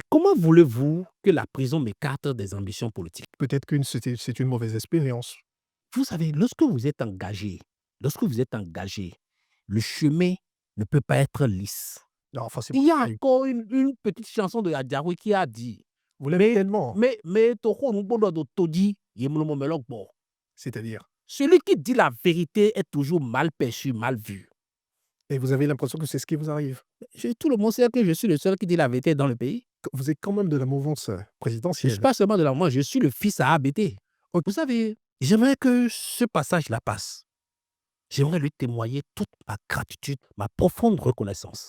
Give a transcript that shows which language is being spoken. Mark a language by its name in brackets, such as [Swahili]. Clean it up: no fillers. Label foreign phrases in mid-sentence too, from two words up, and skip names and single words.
[French] Comment voulez-vous que la prison m'écarte des ambitions politiques? Peut-être c'est une mauvaise expérience. Vous savez, lorsque vous êtes engagé, le chemin ne peut pas être lisse. Non, enfin, c'est Il y a pas encore une petite chanson de Adjaroui qui a dit vous l'aimez tellement, [Fon] mais toko nubodo do todi yemlomo melokbo. [French] c'est-à-dire? Celui qui dit la vérité est toujours mal perçu, mal vu. Et vous avez l'impression que c'est ce qui vous arrive? Tout le monde sait que je suis le seul qui dit la vérité dans le pays. Vous êtes quand même de la mouvance, Je ne suis présidentielle. pas seulement de la moi, je suis le fils à ABT. OK. Vous savez, j'aimerais que ce passage-là passe. J'aimerais lui témoigner toute ma gratitude, ma profonde reconnaissance.